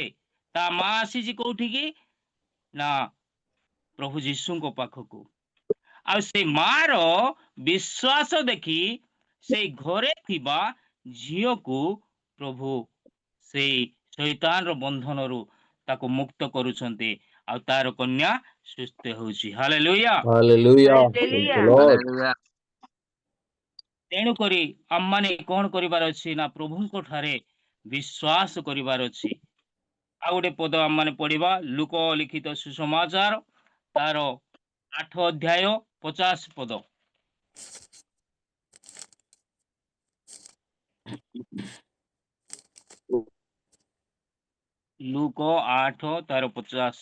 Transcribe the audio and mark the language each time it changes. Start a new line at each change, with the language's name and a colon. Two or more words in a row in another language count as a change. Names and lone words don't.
Odia: ତା ମା ଆସିଛି କୋଉଠିକି ନା ପ୍ରଭୁ ଯୀଶୁଙ୍କ ପାଖକୁ। ଆଉ ସେଇ ମାର ବିଶ୍ୱାସ ଦେଖି ସେଇ ଘରେ ଥିବା ଝିଅକୁ ପ୍ରଭୁ ସେଇ ଶୈତାନର ବନ୍ଧନରୁ ତାକୁ ମୁକ୍ତ କରୁଛନ୍ତି ଆଉ ତାର କନ୍ୟା ସୁସ୍ଥ ହେଉଛି। ହାଲେଲୁୟା।
English: Hallelujah. Praise the Hallelujah. Lord.
Odia: ତେଣୁକରି ଆମମାନେ କଣ କରିବାର ଅଛି ନା ପ୍ରଭୁଙ୍କ ଠାରେ ବିଶ୍ୱାସ କରିବାର ଅଛି। ଆଉ ଗୋଟେ ପଦ ଆମମାନେ ପଢିବା ଲୁକ ଲିଖିତ ସୁସମାଚାର ତାର 8 ଅଧ୍ୟାୟ 50 ପଦ। ଲୁକ 8 ତାର 50।